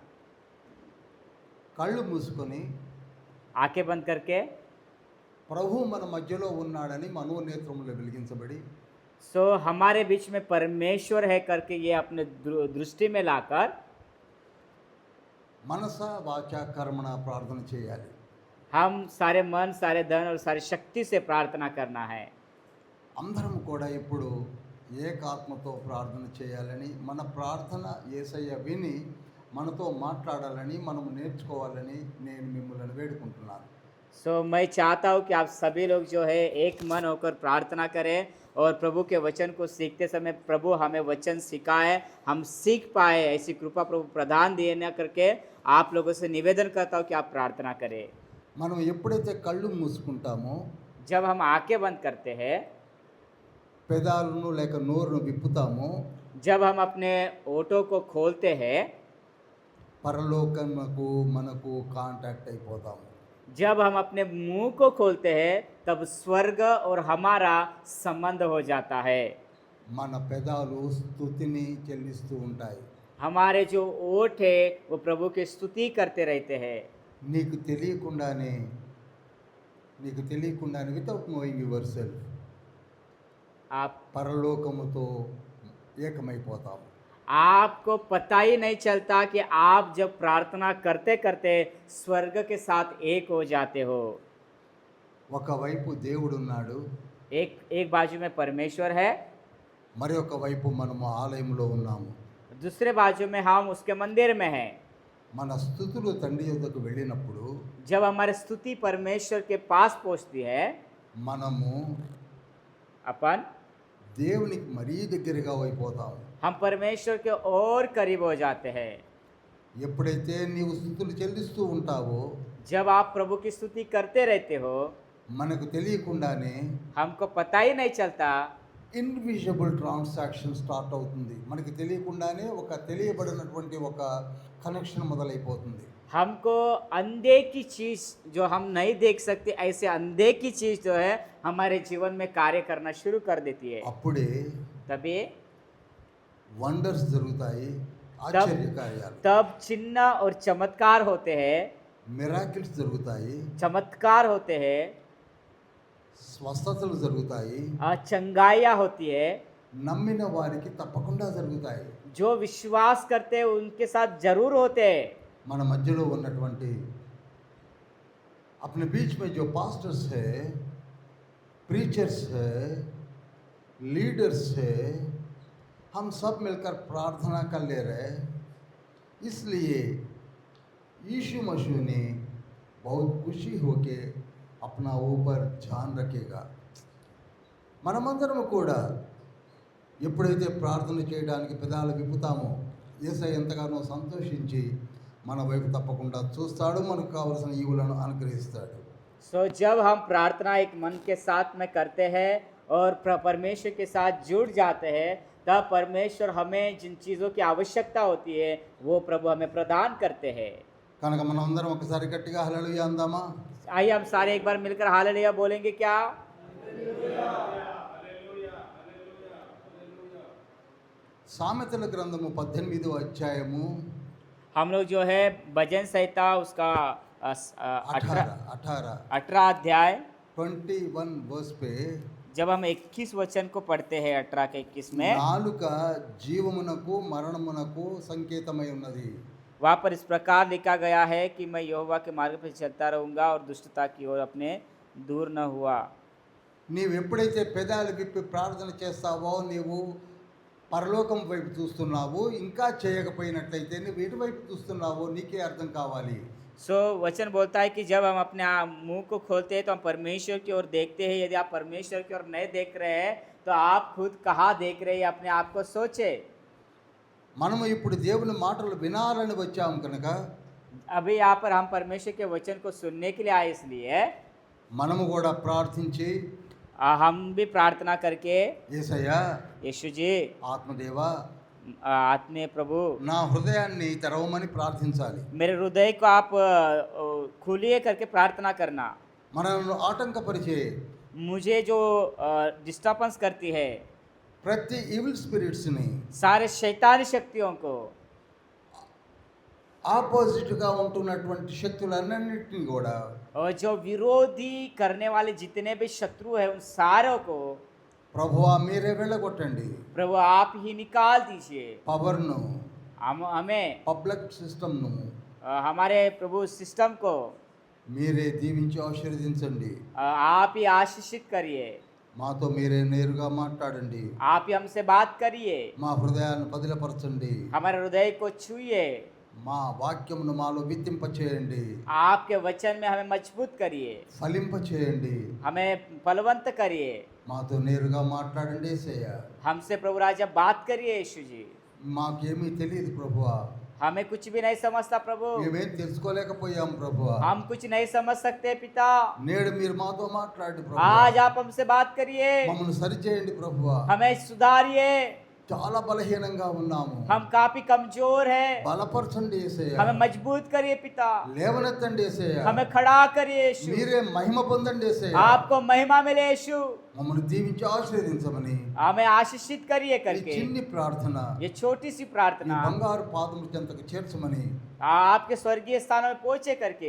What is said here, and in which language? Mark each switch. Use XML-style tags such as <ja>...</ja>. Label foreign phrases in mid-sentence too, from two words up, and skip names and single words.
<te>కళ్ళు మూసుకొని</te> <hi>आंखें बंद करके</hi> <te>ప్రభు మన మధ్యలో ఉన్నాడని మనోనేత్రములు వెలిగించబడి</te> <hi>सो हमारे बीच में परमेश्वर है करके ये अपने दृष्टि में लाकर</hi> <te>మనస వాచ కర్మణ ప్రార్థన చేయాలి.</te> <hi>हम सारे मन, सारे धन और सारी शक्ति से प्रार्थना करना है।</hi> <te>అందరం కూడా ఇప్పుడు ఏకాత్మతో ప్రార్థన చేయాలని, మన ప్రార్థన యేసయ్య విని మనతో మాట్లాడాలని, మనం నేర్చుకోవాలని నేను మిమ్మల్ని వేడుకుంటున్నాను.</te> <hi>सो मैं चाहता हूँ कि आप सभी लोग जो है एक मन होकर प्रार्थना करें और प्रभु के वचन को सीखते समय प्रभु हमें वचन सिखाए, हम सीख पाए, ऐसी कृपा प्रभु प्रदान देना करके आप लोगों से निवेदन करता हूँ कि आप प्रार्थना करें।</hi> <te>మనం ఎప్పుడైతే కళ్ళు మూసుకుంటామो,</te> <hi>जब हम आंखें बंद करते हैं,</hi> <te>పెదాలను లేక నోరును విప్పుతామో</te> <hi>जब हम अपने ओठों को खोलते हैं,</hi> <te>పరలోకమునకు మనకు కాంటాక్ట్ అయిపోతాము.</te> <hi>जब हम अपने मुंह को खोलते हैं, तब स्वर्ग और हमारा संबंध हो जाता है.</hi> <te>మన పెదాలు స్తుతిని చెల్లిస్తూ ఉంటాయి.</te> <hi>हमारे जो ओठ है वो प्रभु की स्तुति करते रहते हैं.</hi> <te>నీకు తెలియకుండానే</te> <en>without knowing yourself</en> <hi>आप</hi> <te>పరలోకముతో ఏకమైపోతాము.</te> <hi>आपको पता ही नहीं चलता कि आप जब प्रार्थना करते करते स्वर्ग के साथ एक हो जाते हो.</hi> <te>ఒకవైపు దేవుడున్నాడు,</te> <hi>एक एक बाजू में परमेश्वर है,</hi> <te>మరి ఒక వైపు మనము ఆలయంలో ఉన్నాము.</te> <hi>दूसरे बाजू में हम उसके मंदिर में हैं.</hi> <te>మన స్తుతులు తండ్రి యొద్దకు వెళ్ళినప్పుడు</te> <hi>जब हमारी स्तुति परमेश्वर के पास पहुंचती है,</hi> <te>మనము</te> <hi>अपन</hi> <te>దేవునికి మరీ దగ్గరగా అయిపోతాము.</te> <hi>हम परमेश्वर के और करीब हो जाते हैं.</hi> <te>ఎప్పుడైతే నీవు స్తుతులు చెల్లిస్తూ ఉంటావో</te> <hi>जब आप प्रभु की स्तुति करते रहते हो,</hi> <te>మనకు తెలియకుండానే</te> <hi>हमको पता ही नहीं चलता,</hi> <en>invisible transaction start</en> <te>అవుతుంది. మనకి తెలియకుండానే ఒక తెలియబడినటువంటి ఒక కనెక్షన్ మొదలైపోతుంది.</te> <hi>हमको अंधे की चीज़ जो हम नहीं देख सकते, ऐसे अंधे की चीज़ जो है हमारे जीवन में कार्य करना शुरू कर देती है.</hi> <te>అప్పుడే</te> <hi>तभी</hi> <te>వండర్స్ జరుగుతాయి, ఆశ్చర్య కార్యాలు,</te> <hi>तब चिन्ह और चमत्कार होते हैं,</hi> <te>మిరాకిల్స్ జరుగుతాయి,</te> <hi>चमत्कार होते हैं,</hi> <te>స్వస్థతలు జరుగుతాయి,</te> <hi>चंगाइयाँ होती है.</hi> <te>నమ్మిన వారికి తప్పకుండా జరుగుతాయి.</te> <hi>जो विश्वास करते हैं उनके साथ जरूर होते हैं.</hi> <te>మన మధ్యలో ఉన్నటువంటి</te> <hi>अपने बीच में जो पास्टर्स है, प्रीचर्स है, लीडर्स है, हम सब मिलकर प्रार्थना कर ले रहे. इसलिए यीशु मसीह ने बहुत खुशी होके अपना ऊपर ध्यान रखेगा.</hi> <te>మనమందరం కూడా ఎప్పుడైతే ప్రార్థన చేయడానికి పెదాలు విప్పుతామో యేసయ్య ఎంతగానో సంతోషించి మన వైపు తప్పకుండా చూస్తాడు, మనకు కావలసిన ఈవులను అనుగ్రహిస్తాడు.</te> <hi>सो जब हम प्रार्थना एक मन के साथ में करते हैं और परमेश्वर के साथ जुड़ जाते हैं, तब परमेश्वर हमें जिन चीज़ों की आवश्यकता होती है वो प्रभु हमें प्रदान करते हैं.</hi> <te>కనుక మనం అందరం ఒకసారి గట్టిగా హల్లెలూయా అందామా?</te> <hi>आइए हम सारे एक बार मिलकर हालेलुया बोलेंगे क्या?</hi> <te>సామెతల గ్రంథము 18వ అధ్యాయము</te> <hi>हम लोग जो है भजन संहिता उसका 18 अध्याय 21 वर्स पे जब हम 21 वचन को पढ़ते हैं 18 के 21 में,</hi> <te>నాలుక జీవమునకు మరణమునకు సంకేతమై ఉన్నది.</te> <hi>वहाँ पर इस प्रकार लिखा गया है कि मैं यहोवा के मार्ग पर चलता रहूँगा और दुष्टता की ओर अपने दूर न हुआ.</hi> <te>నీవు ఎప్పుడైతే పెదాలు విప్పి ప్రార్థన చేస్తావో నీవు పరలోకం వైపు చూస్తున్నావు. ఇంకా చేయకపోయినట్లయితే నువ్వు ఎటువైపు చూస్తున్నావో నీకే అర్థం కావాలి.</te> <hi>सो वचन बोलता है कि जब हम अपने मुंह को खोलते हैं तो हम परमेश्वर की ओर देखते हैं. यदि आप परमेश्वर की ओर नहीं देख रहे हैं तो आप खुद कहाँ देख रहे हैं, अपने आप को सोचे.</hi> <te>మనము ఇప్పుడు దేవుని మాటలు వినాలని వచ్చాము కనుక</te> <hi>अभी यहाँ पर हम परमेश्वर के वचन को सुनने के लिए आए, इसलिए</hi> <te>మనము కూడా ప్రార్థించి</te> <hi>हम भी प्रार्थना करके</hi> <te>యేసయ్యా</te> <hi>यीशु जी,</hi> <te>ఆత్మదేవా</te> <hi>आत्मीय प्रभु,</hi> <te>నా హృదయాన్ని తెరవమని ప్రార్థించాలి.</te> <hi>मेरे हृदय को आप खोलिए करके प्रार्थना करना.</hi> <te>మనల్ని ఆటంకపరిచే</te> <hi>मुझे जो डिस्टर्बेंस करती है,</hi> <te>ప్రతి</te> <en>evil spirits</en> <hi>सारे शैतानी शक्तियों को,</hi> <te>ఆపోజిట్గా ఉంటున్నటువంటి శక్తులన్నింటినీ కూడా</te> <hi>और जो विरोधी करने वाले जितने भी शत्रु हैं उन सारों को</hi> <te>ప్రభువా మీరే వెళ్ళగొట్టండి.</te> <hi>प्रभु आप ही निकाल दीजिए.</hi> <te>పవర్ను,</te> <hi>हमें</hi> <en>public system</en> <hi>हमारे प्रभु सिस्टम को</hi> <te>మీరే దీవించి ఆశీర్వదించండి.</te> <hi>आप ही आशीषित करिए.</hi> <te>మాతో మీరే నేరుగా మాట్లాడండి.</te> <hi>आप ही हमसे बात करिए.</hi> <te>మా హృదయాలను పదిలపరచండి.</te> <hi>हमारे हृदय को छूइए.</hi> <te>మా వాక్యమును మాలో విత్తింప చేయండి.</te> <hi>आपके वचन में हमें मजबूत करिए.</hi> <te>ఫలింప చేయండి.</te> <hi>हमें फलवंत करिए.</hi> <te>మాతో నేరుగా మాట్లాడండి యేసయ్య.</te> <hi>हमसे प्रभु राजा बात करिए यीशु जी.</hi> <te>మాకేమీ తెలియదు ప్రభువా,</te> <hi>हमें कुछ भी नहीं समझता प्रभु,</hi> <te>మేమేం తెలుసుకోలేకపోయాం ప్రభువా.</te> <hi>हम कुछ नहीं समझ सकते पिता।</hi> <te>నేడు మీరు మాతో మాట్లాడండి ప్రభువా.</te> <hi>आज आप हमसे बात करिए,</hi> <te>మమ్మల్ని సరిచేయండి ప్రభువా.</te> <hi>हमें सुधारिए।</hi> <te>చాలా బలహీనంగా ఉన్నాము.</te> <hi>हम काफी कमजोर हैं,</hi> <te>బలపరచండి యేసయ్య.</te> <hi>हमें मजबूत करिए पिता,</hi> <te>లేవనెత్తండి యేసయ్య.</te> <hi>हमें खड़ा करिए यीशु,</hi> <te>మీరే మహిమ పొందండి యేసయ్య.</te> <hi>आपको महिमा मिले यीशु,</hi> <te>మమ్మల్ని దీవించి ఆశీర్వదించమని</te> <hi>हमें आशीषित करिए</hi> <te>ఈ</te> <hi>करके</hi> <te>చిన్ని ప్రార్థన</te> <hi>ये छोटी सी</hi> <te>ఈ</te> <hi>प्रार्थना</hi> <te>బంగారు పాదముల చెంతకు చేర్చమని</te> <hi>आपके स्वर्गीय स्थानों में पहुंचे करके</hi>